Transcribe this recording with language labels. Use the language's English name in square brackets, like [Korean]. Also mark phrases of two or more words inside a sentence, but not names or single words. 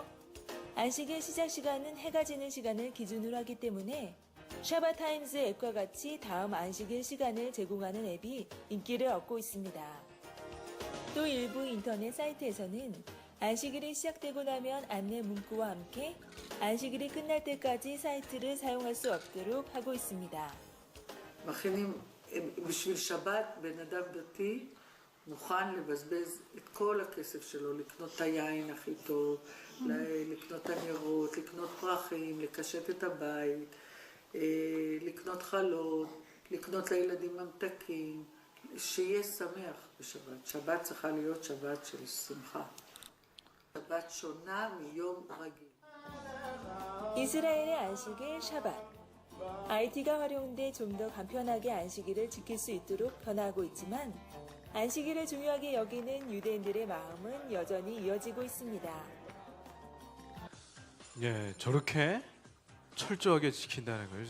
[Korean] 안식일 시작 시간은 해가 지는 시간을 기준으로 하기 때문에 샤밧 타임즈 앱과 같이 다음 안식일 시간을 제공하는 앱이 인기를 얻고 있습니다. 또 일부 인터넷 사이트에서는 안식일이 시작되고 나면 안내 문구와 함께 안식일이 끝날 때까지 사이트를 사용할 수 없도록 하고 있습니다. [Hebrew] מכינים, בשביל שבת בן אדם דתי מוכן לבזבז את כל הכסף שלו, לקנות את היין הכי טוב, לקנות את הנרות, לקנות פרחים, לקשט את הבית, לקנות חלות, לקנות לילדים ממתקים, שיהיה שמח בשבת. שבת צריכה להיות שבת של שמחה. שבת שונה מיום רגיל. [Korean] 이스라엘의 안식일 샤밧. IT가 활용돼 좀 더 간편하게 안식일을 지킬 수 있도록 변화하고 있지만 안식일을 중요하게 여기는 유대인들의 마음은 여전히 이어지고 있습니다. 예, 저렇게 철저하게 지킨다는 거예요.